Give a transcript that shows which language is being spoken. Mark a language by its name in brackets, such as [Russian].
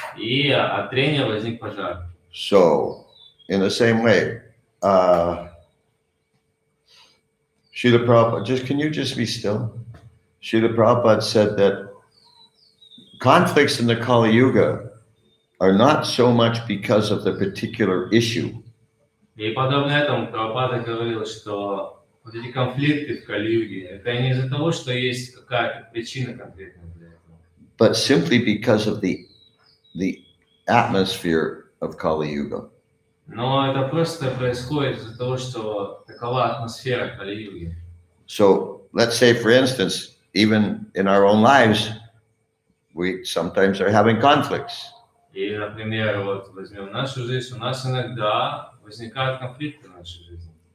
[Russian] и от трения возник пожар. [English] So, in the same way, Srila Prabhupada, can you just be still? Srila Prabhupada said that conflicts in the Kali Yuga are not so much because of the particular issue. [Russian] И подобно этому Прабхупада говорил, что вот эти конфликты в Кали-юге, это не из-за того, что есть какая-то причина конкретная для этого. [English] But simply because of the atmosphere of Kali Yuga. [Russian] Но это просто происходит из-за того, что такова атмосфера Кали-юги. [English] So let's say, for instance, even in our own lives, we sometimes are having conflicts. [Russian] И, например, вот возьмем нашу жизнь, у нас иногда возникают конфликты в нашей жизни.